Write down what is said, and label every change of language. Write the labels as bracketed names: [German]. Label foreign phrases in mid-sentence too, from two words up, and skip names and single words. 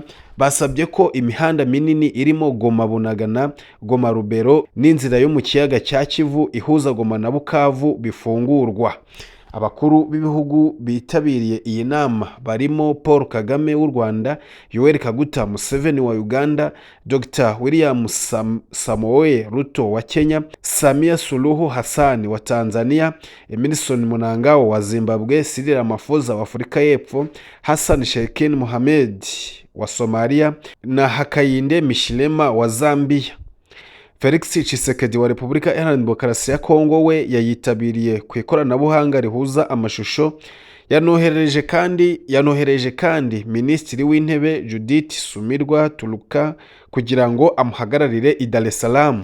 [Kinyarwanda] Basabye ko imihanda minini irimo Goma Bunagana, Goma Rubero n'inzira yo mu kiyaga cya Kivu ihuza Goma na Bukavu bifungurwa. Abakuru b'ibihugu bitabiriye iyi nama barimo Paul Kagame w'u Rwanda, Yoweri Kaguta Museveni wa Uganda, Dr. William Samoei Ruto wa Kenya, Samia Suluhu Hassan wa Tanzania, Emmerson Mnangagwa wa Zimbabwe, Cyril Ramaphosa wa Afurika y'Epfo, Hassan Sheikh Mohamud wa Somalia na Hakainde Hichilema wa Zambia. Felix Tshisekedi wa Repubulika Iharanira Demokarasi ya Kongo we yayitabiriye ku ikoranabuhanga rihuza amashusho yanohereje kandi Minisitiri w'Intebe Judith Sumirwa Turuka kugira ngo amuhagararire i Dar es Salaam.